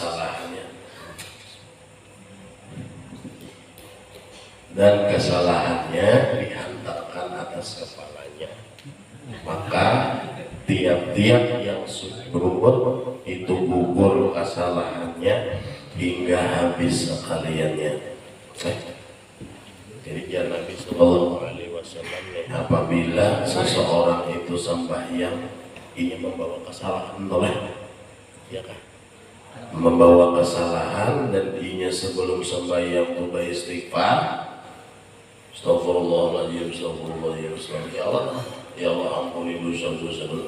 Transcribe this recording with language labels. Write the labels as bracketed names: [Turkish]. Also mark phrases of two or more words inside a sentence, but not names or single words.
[Indonesian] kesalahannya dihantarkan atas kepalanya, maka tiap-tiap yang berbuat itu gugur kesalahannya hingga habis sekaliannya. Jadi ya Nabi [Arabic] صلى الله عليه وسلم [Indonesian] apabila seseorang itu sembahyang ingin membawa kesalahan ya kan, membawa kesalahan dan inya sebelum sembahyang berdoa istighfar, astagfirullahaladzim, ya Allah ampuni dosa-dosa dulu.